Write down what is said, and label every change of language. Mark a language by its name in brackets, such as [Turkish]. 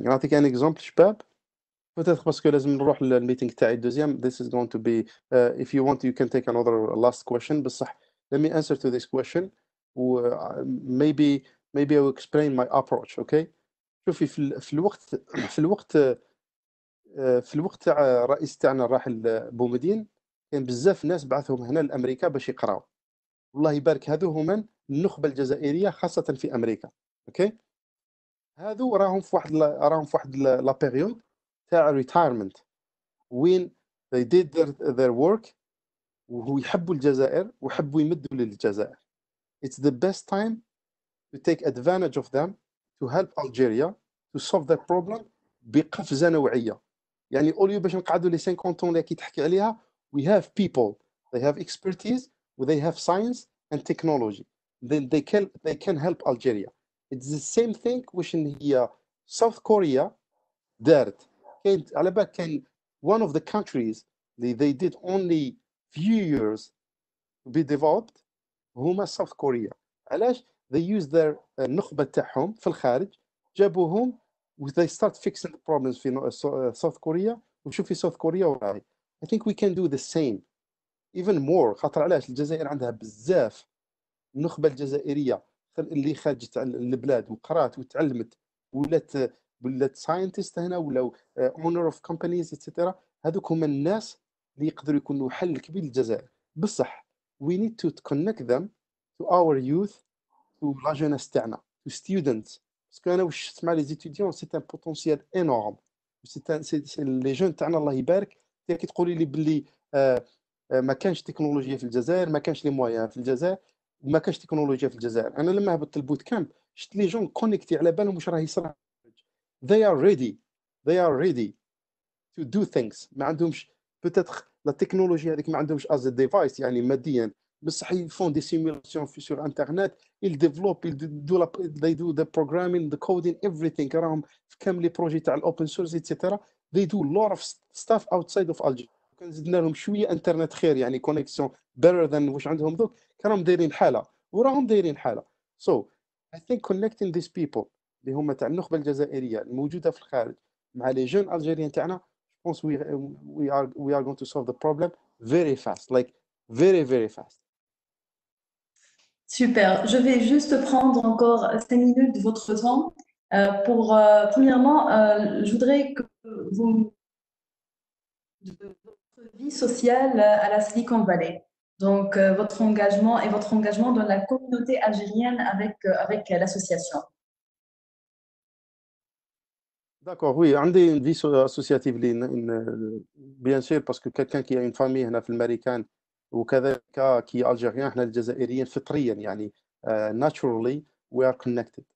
[Arabic] نعطيك ان اكزومبل شباب، peut-être باسكو لازم نروح للميتينغ تاعي الدوزيام. [English] This is going to be if you want you can take another last question. بصح let me answer to this question و maybe I will explain my approach. Okay. [Arabic] شوفي في الوقت في الوقت تاع الرئيس تاعنا الراحل بومدين كان بزاف ناس بعثهم هنا لامريكا باش يقراو. الله يبارك، هذو هما النخبه الجزائريه خاصه في امريكا. اوكي. هذو راهم في واحد لا بيريود تاع ريتايرمنت وين [English] they did their work [Arabic] وهو يحبوا الجزائر ويحبوا يمدوا للجزائر. [English] It's the best time to take advantage of them to help Algeria to solve their problem [Arabic] بقفزة نوعية. يعني اوليو باش نقعدوا لي 50 طون اللي كي تحكي عليها [English] we have people they have expertise و they have science and technology then they can help Algeria. It's the same thing [Arabic] واش هي [English] South Korea [Arabic] دارت. كاين على بالك كاين [English] one of the countries they did only few years to be developed هما South Korea. علاش؟ they use their [Arabic] النخبة تاعهم في الخارج جابوهم [English] و they start fixing the problems في South Korea. [Arabic] وشوف في South Korea وراهي. [English] I think we can do the same even more. [Arabic] خاطر علاش؟ الجزائر عندها بزاف النخبة الجزائرية اللي خرجت على البلاد وقرات وتعلمت ولات ساينتست هنا ولا [English] owner of companies [Arabic] اتسيتيرا. هذوك هما الناس اللي يقدروا يكونوا حل كبير للجزائر. [English] بصح we need to connect them to our youth to [French] la jeunesse [English] تاعنا to students باسكو [Arabic] انا واش نسمع [French] لي زيتيديون سي ان بوتونسيال انورم. سي لي جون [Arabic] تاعنا الله يبارك. كي تقولي لي باللي ما كانش تكنولوجيا في الجزائر، ما كانش لي مويان في الجزائر، ما كانش تكنولوجيا في الجزائر. انا لما هبطت البوت كامب شفت لي جون كونيكتي على بالهم واش راه يصرى. [English] they are ready to do things. [Arabic] ما عندهمش peut-être لا تكنولوجيا هذيك ما عندهمش از ديفايس يعني ماديا، بصح [French] يفون دي سيمولاسيون في سور انترنت [Arabic] يديفلوب [English] they do the programming the coding everything. [Arabic] راهم في كامل لي بروجي تاع الاوبن سورس اتسيتيرا. [English] they do a lot of stuff outside of Algeria. [Arabic] كان زدنا لهم شويه انترنت خير يعني كونيكسيون [English] better than [Arabic] واش عندهم دوك، كانوا دايرين حاله وراهم دايرين حاله. [English] so I think connecting these people [Arabic] اللي هما تاع النخبه الجزائريه الموجوده في الخارج مع لي جون الجيريان تاعنا [French] je pense [English] we are going to solve the problem very fast, like very fast. Super. [French] Je vais juste prendre encore 5 minutes de votre temps pour, premièrement, je voudrais que vous de votre vie sociale à la Silicon Valley. Donc, votre engagement dans la communauté algérienne avec l'association. D'accord, oui, عندي une vie associative bien sûr parce que quelqu'un qui a une famille [Arabic] هنا في الامريكان وكذلك كي الجيريان احنا الجزائريين فطريا يعني [English] naturally we are connected.